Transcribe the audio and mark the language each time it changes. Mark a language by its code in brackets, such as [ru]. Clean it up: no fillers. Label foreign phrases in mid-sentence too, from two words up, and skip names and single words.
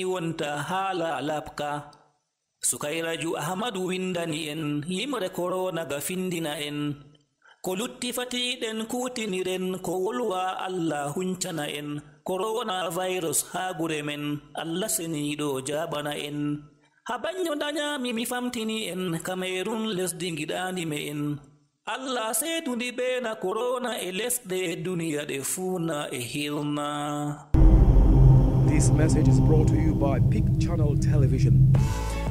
[ff] wonta haala labka sukayraju ahmadu windani en yimre korona ga findina en ko lutti fatiɗen kutiniren ko wolwa Allah huncana en korona virus haa gure men Allah seniɗo jaɓana en habanyo danyami mi famtini en Cameroon lesdi giɗani me en Allah seedundi bena corona e lesɗe duniya ɗe fuuna e hirna. [en] This message is brought to you by Peak Channel Television.